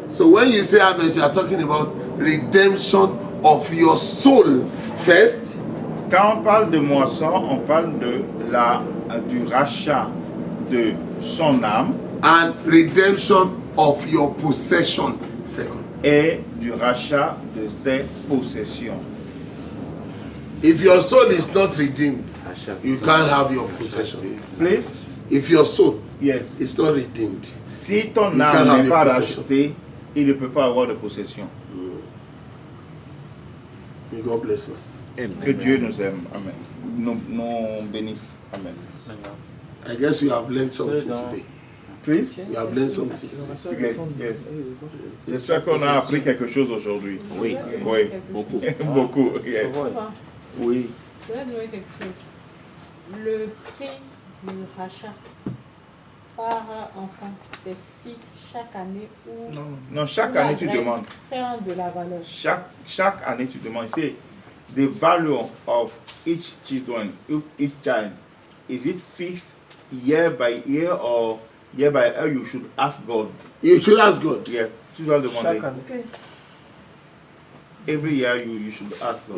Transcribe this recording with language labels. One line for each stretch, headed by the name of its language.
English: So when you say harvest, you are talking about redemption of your soul first.
French: Quand on parle de moisson, on parle du rachat de son âme.
English: And redemption of your possession second.
French: Et du rachat de ses possessions.
English: If your soul is not redeemed, you can't have your possession. Please? If your soul is not redeemed,
French: si ton âme n'est pas rachetée, il ne peut pas avoir de possession.
English: May God bless us.
French: Que Dieu nous aime. Amen. Nous bénisse. Amen.
English: I guess you have learned something today. Please? You have learned something. Okay. Yes.
French: J'espère qu'on a appris quelque chose aujourd'hui. Oui. Oui. Beaucoup. Beaucoup. Yes. Oui. Je vais demander quelque chose. Le prix du rachat par enfant, c'est fixe chaque année ou... Non, chaque année tu demandes. De la valeur. Chaque année tu demandes.
English: C'est the value of each child. Is it fixed year by year or year by year? You should ask God. You should ask God.
French: Yes. Tu dois demander.
English: Every year you should ask God.